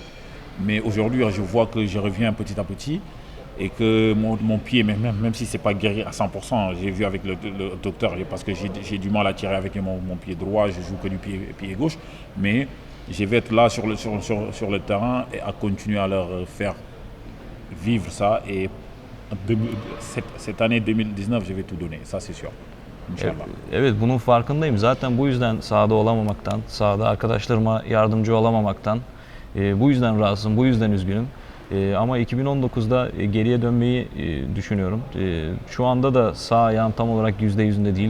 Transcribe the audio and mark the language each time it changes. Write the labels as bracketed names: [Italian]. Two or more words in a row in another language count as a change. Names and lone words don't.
[French] Mais aujourd'hui, je vois que je reviens petit à petit et que mon pied, même si ce n'est pas guéri à 100%, j'ai vu avec le docteur, parce que j'ai du mal à tirer avec mon pied droit, je joue que du pied gauche, mais je vais être là sur le terrain et à continuer à leur faire vivre ça. Et cette année 2019, je vais tout donner, ça c'est sûr. [Turkish] Evet, bunun farkındayım. Zaten bu yüzden sahada olamamaktan, sahada arkadaşlarıma yardımcı olamamaktan, bu yüzden rahatsızım, bu yüzden üzgünüm. Ama 2019'da geriye dönmeyi düşünüyorum. Şu anda da sağ ayağım tam olarak %100'ünde değil.